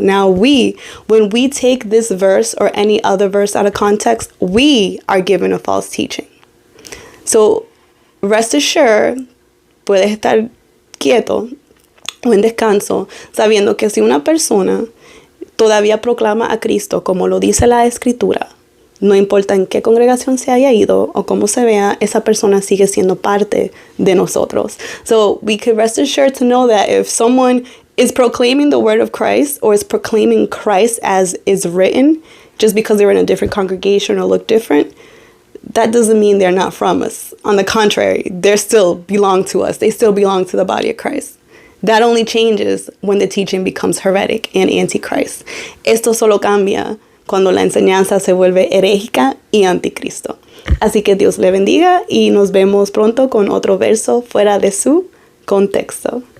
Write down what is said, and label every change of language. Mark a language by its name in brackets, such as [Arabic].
[English] Now when we take this verse or any other verse out of context, we are giving a false teaching. So rest assured, [Spanish] puedes estar quieto o en descanso, sabiendo que si una persona todavía proclama a Cristo como lo dice la Escritura, no importa en qué congregación se haya ido o cómo se vea, esa persona sigue siendo parte de nosotros. [English] So we could rest assured to know that if someone is proclaiming the word of Christ or is proclaiming Christ as is written, just because they're in a different congregation or look different, that doesn't mean they're not from us. On the contrary, they still belong to us. They still belong to the body of Christ. That only changes when the teaching becomes heretic and antichrist. [Spanish] Esto solo cambia cuando la enseñanza se vuelve herégica y anticristo. Así que Dios le bendiga y nos vemos pronto con otro verso fuera de su contexto.